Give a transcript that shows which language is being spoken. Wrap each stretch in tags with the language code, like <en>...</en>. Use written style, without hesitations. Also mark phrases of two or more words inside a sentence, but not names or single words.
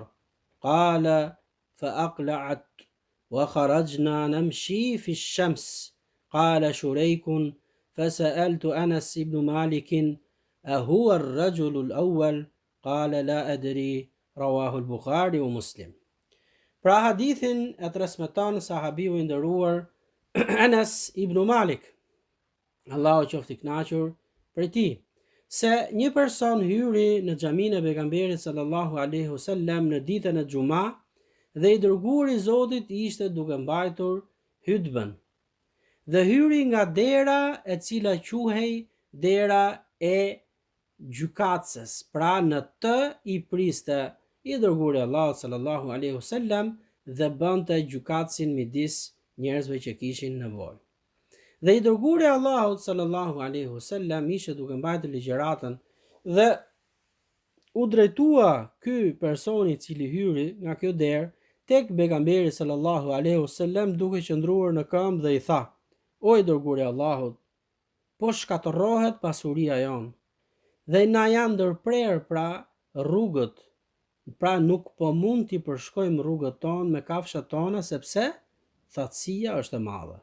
<ar>قال فأقلعت وخرجنا نمشي في الشمس. قال شريك فسألت أنس بن مالك أهو الرجل الأول؟ قال لا أدري. رواه البخاري ومسلم.</ar> <sq>Pra hadithin e transmeton sahabiu I nderuar Anas ibn Malik, Allahu qoftë I kënaqur prej tij, se një person hyri në xhaminë e pejgamberit</sq> <ar>صلى الله عليه وسلم</ar> <sq>në ditën e Xuma dhe I dërguari I Zotit ishte duke mbajtur hutbën. Dhe hyri nga dera e cila quhej dera e gjykatës, pra në të I priste I dërguari Allah</sq> <ar>صلى الله عليه وسلم</ar> <sq>dhe bënte gjykatësin midis njerëzve që kishin nevojë. Dhe I dërguari Allahut</sq> <ar>صلى الله عليه وسلم</ar> <sq>ishte duke mbajtur ligjëratën dhe u drejtua ky personi I cili hyri nga kjo derë tek pejgamberi</sq> <ar>صلى الله عليه وسلم</ar> <sq>duke qëndruar në këmbë dhe I tha: O I dërguari Allahut, po shkatërrohet pasuria jon dhe na janë ndërprer pra rrugët, pra nuk po mund t'i përshkojmë rrugët tonë me kafshat tona sepse thatësia është e madhe.</sq>